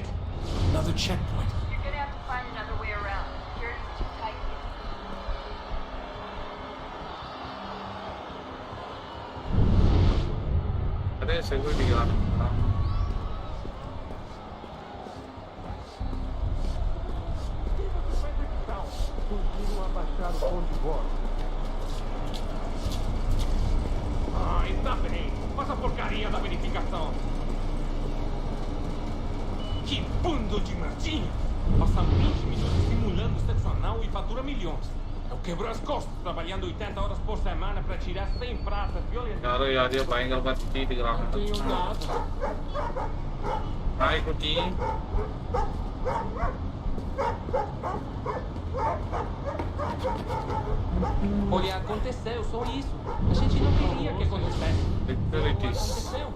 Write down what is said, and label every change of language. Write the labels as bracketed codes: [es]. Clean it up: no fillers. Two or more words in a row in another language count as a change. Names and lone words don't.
[en] Another checkpoint. You're gonna have to find another way around. Security's too tight here. அதே security guard. [pt] Ah, está bem. Faz a porcaria da verificação. Que bando de nerdinhos! Passa 20 minutos simulando sexo anal e fatura milhões. Eu quebro as costas trabalhando 80 horas por semana para tirar 100 pratas violentas. [ta] யாரோ யாரையோ பயங்கரமா திட்டிட்டு இருக்காங்க. [pt] Não tenho nada. [ta] Ai, குட்டி. [pt] Olha, aconteceu, só isso. A gente não queria que acontecesse. Aconteceu.